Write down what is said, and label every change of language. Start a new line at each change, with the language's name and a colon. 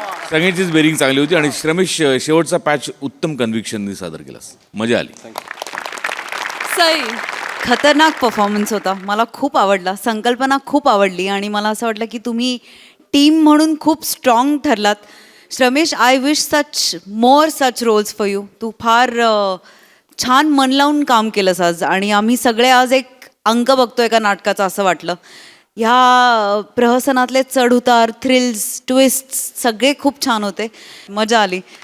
Marathi: सगळ्यांचीच बेरिंग चांगली होती आणि श्रमेश शेवटचा पॅच उत्तम कन्व्हिक्शननी सादर केलास, मजा आली. सई. खतरनाक परफॉर्मन्स होता, मला खूप आवडला, संकल्पना खूप आवडली आणि मला असं वाटलं की तुम्ही टीम म्हणून खूप strong ठरलात.
English: Shramesh, I wish such more such roles for you.
Marathi: तू फार छान मन लावून काम केलंस आज आणि आम्ही सगळे आज एक अंक बघतो एका नाटकाचा असं वाटलं. ह्या प्रहसनातले चढउतार, थ्रिल्स, ट्विस्ट सगळे खूप छान होते, मजा आली.